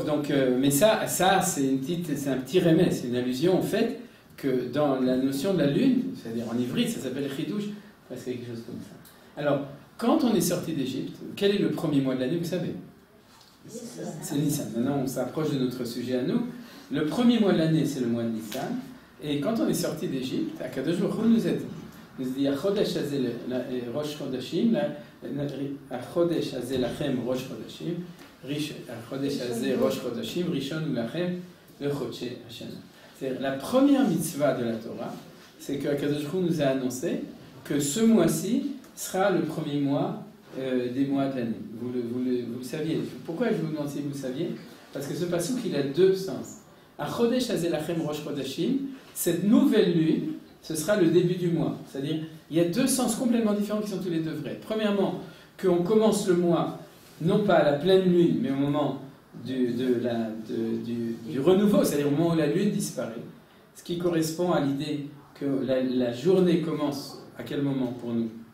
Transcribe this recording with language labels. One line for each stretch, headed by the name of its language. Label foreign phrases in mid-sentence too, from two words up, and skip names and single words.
French: Donc, mais ça c'est un petit remède, c'est une allusion au fait que dans la notion de la Lune, c'est-à-dire en ivrit, ça s'appelle Chidouche, c'est quelque chose comme ça. Alors, quand on est sorti d'Égypte, quel est le premier mois de l'année, vous savez? C'est Nissan. Maintenant, on s'approche de notre sujet à nous. Le premier mois de l'année, c'est le mois de Nissan. Et quand on est sorti d'Égypte,
Hebrew: הקדוש ברוך הוא
French: nous a dit
Hebrew: החודש הזה ראש חודשים, החודש הזה לכם ראש חודשים, החודש הזה ראש חודשים, ראשון לכם לחודשי השנה.
French: C'est la première mitzvah de la Torah, c'est que
Hebrew: הקדוש ברוך הוא
French: nous a annoncé que ce mois-ci sera le premier mois des mois de l'année. Vous le saviez. Pourquoi je vous demande si vous le saviez? Parce que ce passouk, il a deux sens.
Hebrew: החודש הזה לכם ראש חודשים,
French: cette nouvelle lune, ce sera le début du mois. C'est-à-dire, il y a deux sens complètement différents qui sont tous les deux vrais. Premièrement, qu'on commence le mois, non pas à la pleine lune, mais au moment du renouveau, c'est-à-dire au moment où la lune disparaît. Ce qui correspond à l'idée que la journée commence à quel moment pour nous?